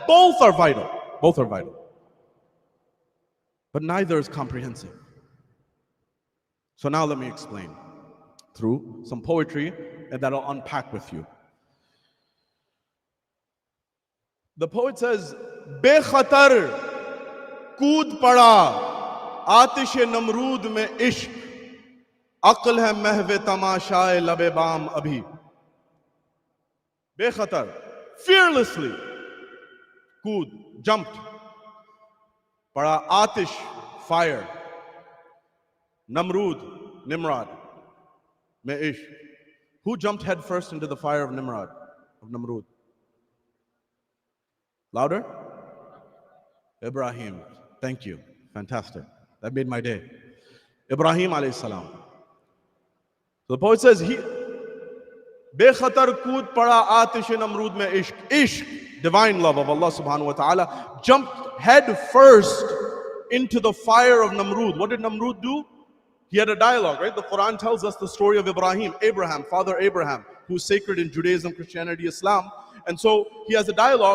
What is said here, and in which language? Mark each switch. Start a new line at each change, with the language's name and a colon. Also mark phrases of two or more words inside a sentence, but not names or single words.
English: Both are vital. Both are vital. But neither is comprehensive. So now let me explain through some poetry and that I'll unpack with you. The poet says,
Urdu: بے خطر کود پڑا آتش نمرود میں عشق عقل ہے محو تماشائے لب بام ابھی. بے خطر, fearlessly kood, jumped, پڑا آتش,
English: fire, Namrud, Nimrod,
Urdu: میں عشق.
English: Who jumped head first into the fire of Nimrod, of Namrud? Louder? Ibrahim. Thank you. Fantastic. That made my day. Ibrahim
Arabic: عليه السلام.
English: So the poet says, he
Urdu: بے خطر کود پڑا آتش نمرود میں عشق.
English: Ishq, divine love of Allah
Arabic: سبحانه وتعالى,
English: jumped head first into the fire of Namrud. What did Namrud do? He had a dialogue, right? The Quran tells us the story of Ibrahim, Father Abraham, who's sacred in Judaism, Christianity, Islam. And so he has a dialogue.